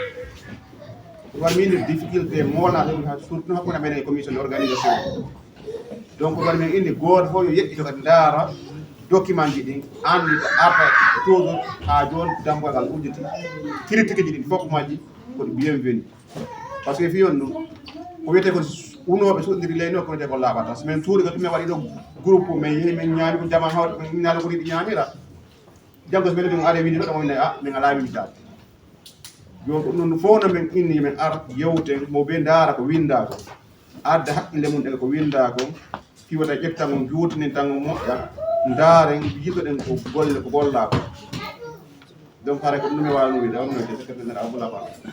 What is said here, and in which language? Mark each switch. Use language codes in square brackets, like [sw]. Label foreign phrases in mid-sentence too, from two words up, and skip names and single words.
[ff] ɗum waɗi min difficulté molnaɗo ɗum surtout hakkude men e [fr] commission de organisation [ff] donc ɗum waɗi min inni goto fof yo yeɗɗito kadi ndaara document ji ɗin andi arta toujours ha joni dambogal udditi critique ji ɗin fof majji koɗi [fr] bienvenu par ce que [ff] fiyon ɗum ko wiyete ko unoɓe suɗɗiri leyno ko wiyete ko laaɓata so min tuuri ko ɗum min waɗi ɗo groupe min yeehi min ñaami ko jama hawde ko innano ko yiɗi ñamira janggo so mbiɗa ɗum are windi ɗo ɗamo winne min ala winditade joni ko ɗum fof no min inni min ar yewten mo ɓe ndaara ko winda ko adda haqqille mum ɗen ko winda ko fiwata ƴettan on juutinin tan o moƴƴa ndaaren yiɗoɗen ko golle ko golla ko donc hara ko ɗum mi wawno winde on [fr] note secrétaire [ff] Abdoulaye Fall.